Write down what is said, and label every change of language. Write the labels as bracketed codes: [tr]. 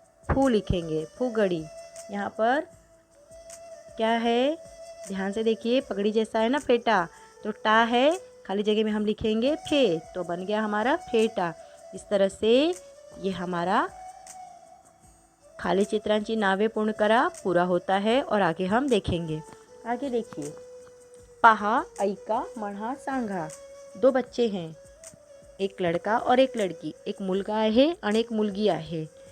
[hi] फू लिखेंगे, फुगड़ी। यहाँ पर क्या है? ध्यान से देखिए, पगड़ी जैसा है ना फेटा, तो टा है, खाली जगह में हम लिखेंगे फे, तो बन गया हमारा फेटा। इस तरह से ये हमारा [mr] खाली चित्रांची नावे पूर्ण करा [hi] पूरा होता है। और आगे हम देखेंगे। आगे देखिए, [mr] पहा, ऐका, म्हणा, सांगा। [hi] दो बच्चे हैं, एक लड़का और एक लड़की। [mr] एक मुलगा आहे आणि एक मुलगी आहे।